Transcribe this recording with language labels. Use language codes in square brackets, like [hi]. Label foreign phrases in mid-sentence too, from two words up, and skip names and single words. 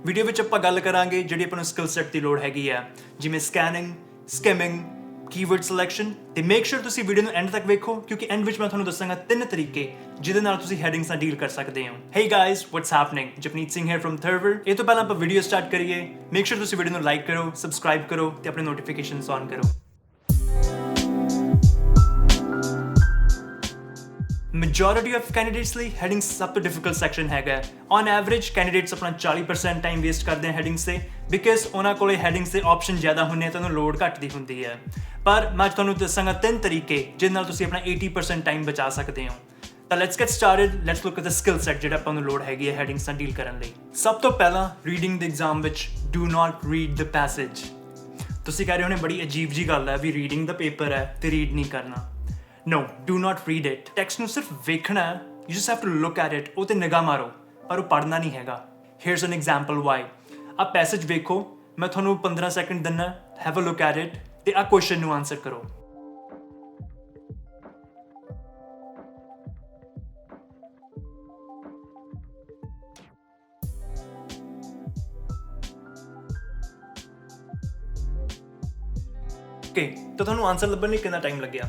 [pa] ਵੀਡੀਓ ਵਿੱਚ ਆਪਾਂ ਗੱਲ ਕਰਾਂਗੇ ਜਿਹੜੀ ਆਪਾਂ ਨੂੰ [en] skill set [pa] ਦੀ ਲੋੜ ਹੈਗੀ ਆ, ਜਿਵੇਂ ਸਕੈਨਿੰਗ, ਸਕਿਮਿੰਗ, [en] keyword selection. [pa] ਤੇ [en] make sure [pa] ਤੁਸੀਂ ਵੀਡੀਓ ਨੂੰ ਐਂਡ ਤੱਕ ਵੇਖੋ ਕਿਉਂਕਿ ਐਂਡ ਵਿੱਚ ਮੈਂ ਤੁਹਾਨੂੰ ਦੱਸਾਂਗਾ 3 ਤਰੀਕੇ ਜਿਹਦੇ ਨਾਲ ਤੁਸੀਂ ਹੈਡਿੰਗਸ ਨਾਲ ਡੀਲ ਕਰ ਸਕਦੇ ਹੋ। [en] Hey guys, what's happening? Japneet Singh here from Tharvar. [pa] ਇਹ ਤੋਂ ਪਹਿਲਾਂ ਆਪਾਂ ਵੀਡੀਓ ਸਟਾਰਟ ਕਰੀਏ। [en] make sure [pa] ਤੁਸੀਂ ਵੀਡੀਓ ਨੂੰ ਲਾਈਕ ਕਰੋ, ਸਬਸਕ੍ਰਾਈਬ ਕਰੋ ਤੇ ਆਪਣੇ [en] notifications on [pa] ਕਰੋ। [en] Majority of candidates [pa] ਲਈ ਹੈਡਿੰਗਸ ਸਭ ਤੋਂ [en] difficult section [pa] ਹੈਗਾ। [en] on average candidates [pa] ਆਪਣਾ 40% [en] time waste [pa] ਕਰਦੇ ਆ ਹੈਡਿੰਗਸ ਤੇ, ਬਿਕਾਜ਼ ਉਹਨਾਂ ਕੋਲੇ ਹੈਡਿੰਗਸ ਦੇ ਆਪਸ਼ਨ ਜ਼ਿਆਦਾ ਹੁੰਦੇ ਆ ਤਾਂ ਉਹਨੂੰ ਲੋਡ ਘੱਟ ਦੀ ਹੁੰਦੀ ਹੈ। ਪਰ ਮੈਂ ਤੁਹਾਨੂੰ ਦੱਸਾਂਗਾ 3 ਤਰੀਕੇ ਜਿਹਦੇ ਨਾਲ ਤੁਸੀਂ ਆਪਣਾ 80% ਟਾਈਮ ਬਚਾ ਸਕਦੇ ਹੋ। [en] ਤਾਂ let's get started. let's look at the skill set [pa] ਜਿਹੜਾ ਆਪਾਂ ਨੂੰ ਲੋੜ ਹੈਗੀ ਹੈ ਹੈਡਿੰਗਸ ਨਾਲ ਡੀਲ ਕਰਨ ਲਈ। ਸਭ ਤੋਂ ਪਹਿਲਾਂ ਰੀਡਿੰਗ ਦੇ ਐਗਜ਼ਾਮ ਵਿੱਚ [en] do not read the passage. [pa] ਤੁਸੀਂ ਕਹਿ ਰਹੇ ਹੋਣੇ ਬੜੀ ਅਜੀਬ ਜੀ ਗੱਲ ਹੈ ਵੀ ਰੀਡਿੰਗ ਦਾ ਪੇਪਰ ਹੈ ਤੇ ਰੀਡ ਨਹੀਂ ਕਰਨਾ। [en] No, do not read it. [pa] ਟੈਕਸਟ ਨੂੰ ਸਿਰਫ ਵੇਖਣਾ ਹੈ, [en] you just have to look at it, [pa] ਉਹ ਤੇ ਨਿਗਾਹ ਮਾਰੋ, ਪਰ ਉਹ ਪੜ੍ਹਨਾ ਨਹੀਂ ਹੈਗਾ। [en] Here's an example why. [pa] ਆਹ ਪੈਸੇਜ ਵੇਖੋ, ਮੈਂ ਤੁਹਾਨੂੰ 15 ਸੈਕਿੰਡ ਦਿੰਨਾ, [en] have a look at it, [pa] ਤੇ ਆਹ ਕੁਐਸਚਨ ਨੂੰ ਆਨਸਰ ਕਰੋ। ਓਕੇ, ਤਾਂ ਤੁਹਾਨੂੰ ਆਨਸਰ ਲੱਭਣ ਲਈ ਕਿੰਨਾ ਟਾਈਮ ਲੱਗਿਆ?